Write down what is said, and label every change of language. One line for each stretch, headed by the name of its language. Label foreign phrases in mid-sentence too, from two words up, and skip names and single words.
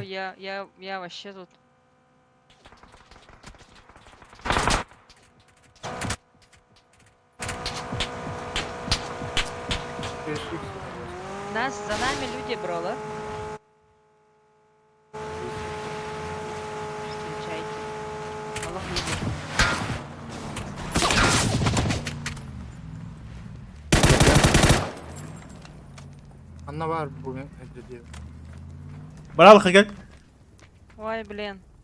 Russian: я вообще тут. За нами люди, брола. Встречайте. Аллах любит.
Turkish: Anna var bugün evde diyor. Bana bak gel.
Russian: Ой, блин.